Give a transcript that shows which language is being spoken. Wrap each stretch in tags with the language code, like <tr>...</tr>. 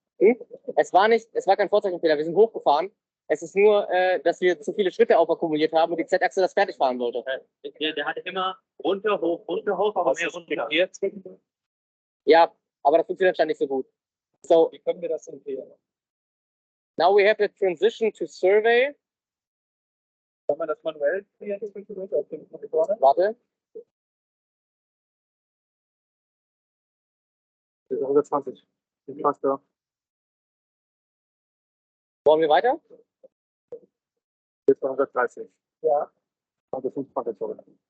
<de>Es war kein Vorzeichenfehler, wir sind hochgefahren. Es ist nur, dass wir zu viele Schritte aufakkumuliert haben und die Z-Achse das fertig fahren wollte. Der hatte immer runter, hoch, aber mehr runter. Jetzt, Ja, aber das funktioniert dann nicht so gut.</de> <en>So,</en> <de>wie können wir das empfehlen?</de> <en>now we have the transition to survey.</en> <de>Kann man das manuell kreieren zwischendurch auf dem Monitor? Warte. Das ist 120. Wie fast da? Wollen wir weiter? Jetzt 130. Ja. Also 25 zurück.</de>